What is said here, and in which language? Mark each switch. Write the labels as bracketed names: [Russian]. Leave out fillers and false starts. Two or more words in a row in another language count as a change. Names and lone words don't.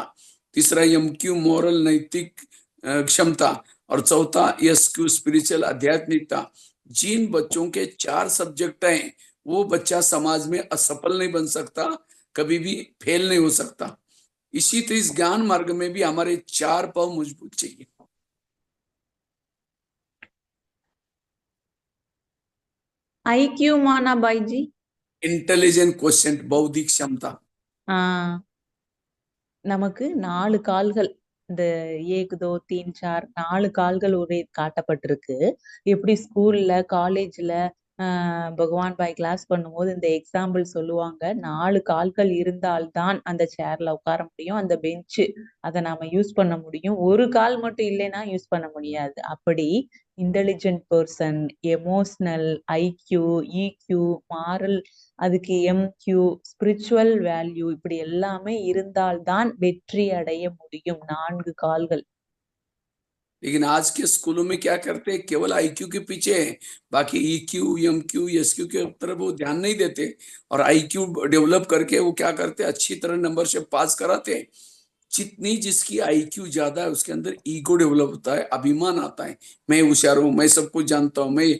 [Hindi] तीसरा एमक्यू, मॉरल नैतिक क्षमता। और चौथा एसक्यू, स्पिरिचुअल आध्यात्मिकता। जिन बच्चों के 4 सब्जेक्ट हैं, वो बच्चा समाज में असफल नहीं बन सकता, कभी भी फेल नहीं हो सकता। इसी तरह इस ज्ञान मार्ग में भी हमारे 4 पांव मजबूत चाहिए। आईक्यू माना भाईजी? [English] intelligent question, [Hindi] बौद्धिक क्षमता। [Tamil] ஆஹ் நமக்கு 4 கால்கள், இந்த [Hindi] एक दो तीन चार [Tamil] 4 கால்கள் ஒரே காட்டப்பட்டிருக்கு. எப்படி ஸ்கூல்ல காலேஜ்ல பகவான் பாய் கிளாஸ் பண்ணும்போது இந்த எக்ஸாம்பிள் சொல்லுவாங்க, 4 கால்கள் இருந்தால்தான் அந்த சேர்ல உட்கார முடியும், அந்த பெஞ்சு அதை நாம யூஸ் பண்ண முடியும். ஒரு கால் மட்டும் இல்லைன்னா யூஸ் பண்ண முடியாது. அப்படி [English] intelligent person, emotional, IQ, EQ, moral, [Tamil] அதுக்கு [English] MQ, spiritual value, [Tamil] இப்படி எல்லாமே இருந்தால்தான் வெற்றி அடைய முடியும். 4 கால்கள். [Hindi] लेकिन आज के स्कूलों में क्या करते हैं, केवल आईक्यू के पीछे है, बाकी ईक्यू, एमक्यू, एसक्यू के तरफ वो ध्यान नहीं देते। और [English] IQ develop [Hindi] करके वो क्या करते हैं, अच्छी तरह नंबर से पास कराते हैं। जितनी जिसकी आईक्यू ज्यादा है, उसके अंदर [English] ego develop [Hindi] होता है, अभिमान आता है, मैं होशियार हूं, मैं सब कुछ जानता हूं, मैं।